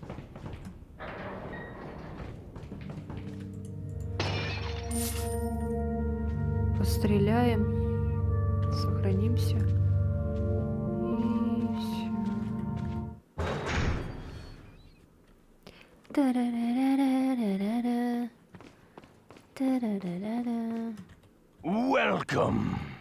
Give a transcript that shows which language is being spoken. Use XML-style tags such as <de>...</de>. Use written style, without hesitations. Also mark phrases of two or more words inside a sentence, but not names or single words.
<ru>Постреляем. Сохранимся. И все. Та-ра-ра-ра-ра-ра-ра. Та-ра-ра-ра-ра.</ru> <en>Welcome.</en>